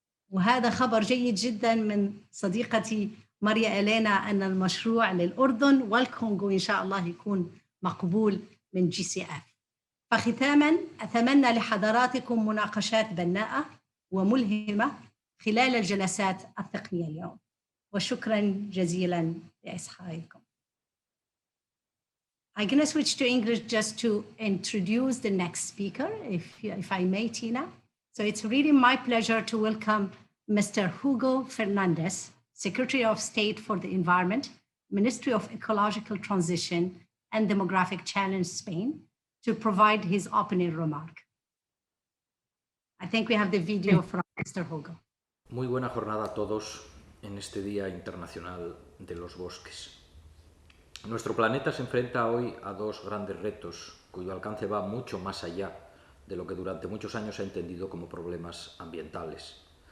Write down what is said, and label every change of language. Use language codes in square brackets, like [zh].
[ar] وهذا خبر جيد جداً من صديقتي ماريا إلينا أن المشروع للأردن والكونغو إن شاء الله يكون مقبول من GCF. فختاماً أتمنى لحضراتكم مناقشات بناءة وملهمة خلال الجلسات التقنية اليوم، وشكراً جزيلاً لإصغائكم. [en] I'm going to switch to English just to introduce the next speaker, if I may, Tina. So it's really my pleasure to welcome Mr. Hugo Fernandez, Secretary of State for the Environment, Ministry of Ecological Transition and Demographic Challenge, Spain, to provide his opening remark. I think we have the video from Mr. Hugo. [es] Muy buena jornada a todos en este Día Internacional de los Bosques. Nuestro planeta se enfrenta hoy a dos grandes retos, cuyo alcance va mucho más allá de lo que durante muchos años se ha entendido como problemas ambientales.